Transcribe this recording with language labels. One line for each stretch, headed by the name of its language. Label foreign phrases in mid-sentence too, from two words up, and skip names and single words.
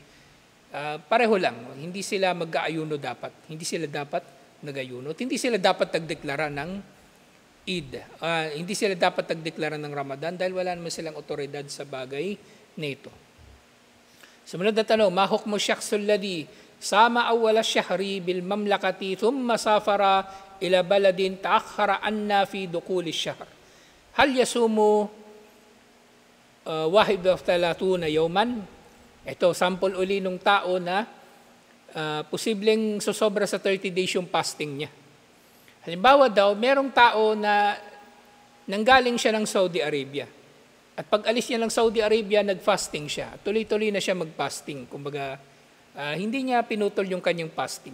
Filipino: Pareho lang, hindi sila mag-aayuno dapat. Hindi sila dapat nag-ayuno. Hindi sila dapat nagdeklara ng Eid. Hindi sila dapat nagdeklara ng Ramadan dahil wala naman silang otoridad sa bagay na ito. Sumunod na tanong,
Arabic: ما حكم الشخص الذي صام أول الشهر بالمملكة ثم سافر إلى بلد تأخر أن في دخول الشهر. هل يصوم واحد و 30 يوما?
Filipino: Ito, sample uli ng tao na posibleng susobra sa 30 days yung fasting niya. Halimbawa daw, merong tao na nanggaling siya ng Saudi Arabia. At pag alis niya ng Saudi Arabia, nag-fasting siya. Tuloy-tuloy na siya mag-fasting. Kumbaga, hindi niya pinutol yung kanyang fasting.